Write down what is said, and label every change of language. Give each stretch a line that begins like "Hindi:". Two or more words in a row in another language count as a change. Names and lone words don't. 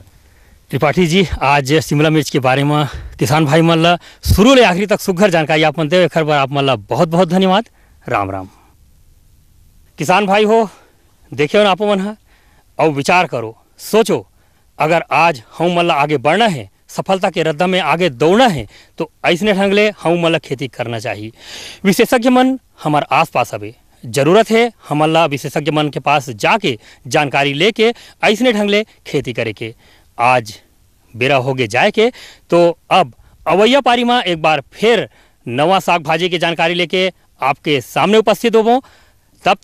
Chhattisgarhi: त्रिपाठी जी, आज शिमला मिर्च के बारे में किसान भाई मन शुरू ले आखिरी तक सुघर जानकारी आप मन देवे, खर आप मन बहुत बहुत धन्यवाद। राम राम। किसान भाई हो, देखियो ना आप मन है और विचार करो, सोचो, अगर आज हम मन आगे बढ़ना है, सफलता के रद्दा में आगे दौड़ना है, तो ऐसने ढंग ले हम मन खेती करना चाहिए। विशेषज्ञ मन हमारे आसपास हवे, जरूरत है हमला विशेषज्ञ मन के पास जाके जानकारी लेके ऐसने ढंग ले खेती करे के। आज बेरा हो गए जाए के, तो अब अवैया पारी में एक बार फिर नवा साग भाजी की जानकारी लेके आपके सामने उपस्थित होवो।